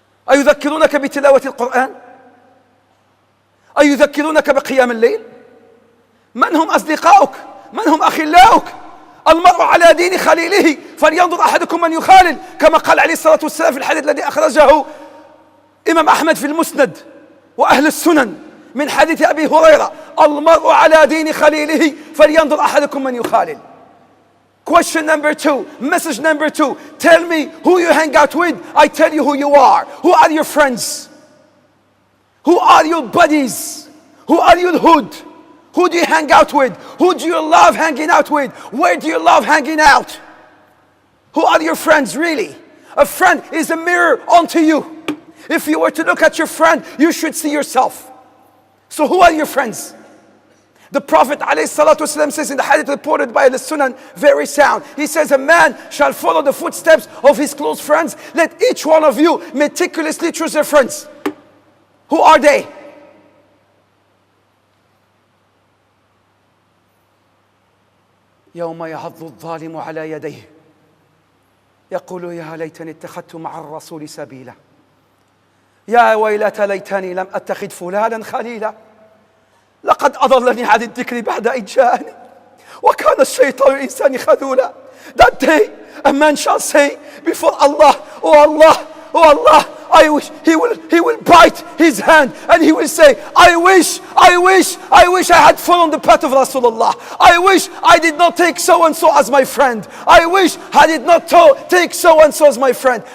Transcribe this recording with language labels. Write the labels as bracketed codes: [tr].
[ar] أيذكرونك بتلاوة القرآن؟ أيذكرونك بقيام الليل؟ من هم أصدقاؤك؟ من هم أخلاؤك؟ المرء على دين خليله فلينظر أحدكم من يخالل، كما قال عليه الصلاة والسلام في الحديث الذي أخرجه إمام أحمد في المسند وأهل السنن من حديث أبي هريرة: المرء على دين خليله فلينظر أحدكم من يخالل. [en] Question number 2, message number 2. Tell me who you hang out with, I tell you who you are. Who are your friends? Who are your buddies? Who are your hood? Who do you hang out with? Who do you love hanging out with? Where do you love hanging out? Who are your friends really? A friend is a mirror onto you. If you were to look at your friend, you should see yourself. So who are your friends? The Prophet ﷺ says in the hadith reported by the Sunan, very sound. He says, a man shall follow the footsteps of his close friends. Let each one of you meticulously choose their friends. Who are they? [ar] يوم يعض الظالم على يديه يقول يا ليتني اتخذت مع الرسول سبيلا يا ويلتى ليتني لم أتخذ فلانا خليلا لقد أضلني عن الذكر بعد إذ جاءني وكان الشيطان الإنسان خذولا. [en] That day a man shall say before Allah, oh Allah, oh Allah, I wish he will bite his hand and he will say, I wish I had followed the path of Rasulullah. I wish I did not take so and so as my friend. I wish I did not take so and so as my friend.